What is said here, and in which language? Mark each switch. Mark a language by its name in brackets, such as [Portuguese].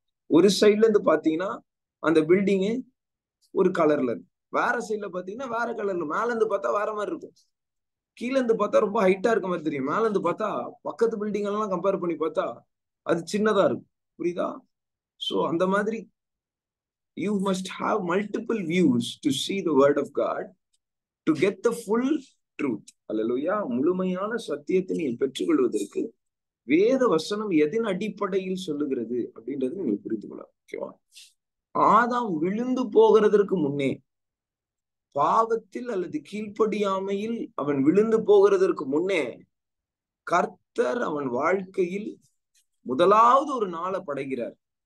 [Tamil] ஒரு சைட்ல இருந்து பாத்தீங்கன்னா அந்த பில்டிங்கு ஒரு கலர்ல இருக்கு, வேற சைட்ல பாத்தீங்கன்னா வேற கலர்ல, மேல இருந்து பார்த்தா வேற மாதிரி இருக்கும், கீழே இருந்து பார்த்தா ரொம்ப ஹைட்டா இருக்க மாதிரி தெரியும், மேல இருந்து பார்த்தா பக்கத்து பில்டிங் எல்லாம் கம்பேர் பண்ணி பார்த்தா அது சின்னதா இருக்கும். புரியுதா? [English] so [Tamil] அந்த மாதிரி [English] you must have multiple views to see the word of God to get the full truth. [Tamil] அல்லேலூயா. முழுமையான சத்தியத்தை நீங்கள் பெற்றுக்கொள்வதற்கு வேத வசனம் எதன் அடிப்படையில் சொல்லுகிறது அப்படின்றது நீங்க புரிந்து கொள்ளலாம். ஓகேவா? ஆதாம் விழுந்து போகிறதற்கு முன்னே, பாவத்தில் அல்லது கீழ்ப்படியாமையில் அவன் விழுந்து போகிறதற்கு முன்னே கர்த்தர் அவன் வாழ்க்கையில் முதலாவது ஒரு நாளை படைக்கிறார்.